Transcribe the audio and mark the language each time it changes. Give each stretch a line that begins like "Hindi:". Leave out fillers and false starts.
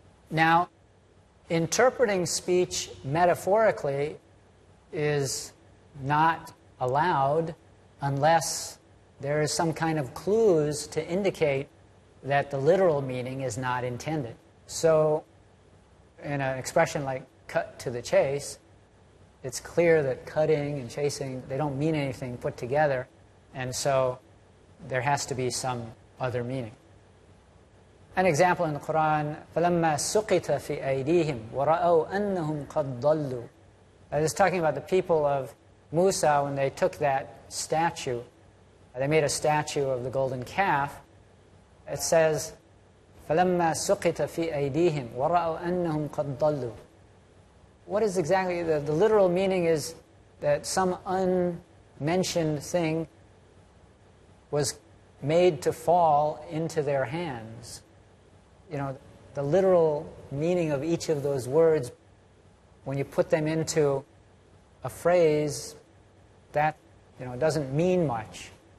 English: Now, interpreting speech metaphorically is not allowed unless there is some kind of clues to indicate that the literal meaning is not intended. So, in an expression like cut to the chase, it's clear that cutting and chasing, they don't mean anything put together, and so there has to be some other meaning. An example in the Quran,
Arabic: فَلَمَّا سُقِطَ فِي أَيْدِيهِمْ وَرَأَوْا أَنَّهُمْ قَدْ ضَلُّوا.
English: This is talking about the people of Musa when they took that statue. They made a statue of the golden calf. It says,
Arabic: فَلَمَّا سُقِطَ فِي أَيْدِيهِمْ وَرَأَوْا أَنَّهُمْ قَدْ ضَلُّوا.
English: What is exactly, the literal meaning is that some unmentioned thing was made to fall into their hands. You know, the literal meaning of each of those words, when you put them into a phrase, that, you know, doesn't mean much.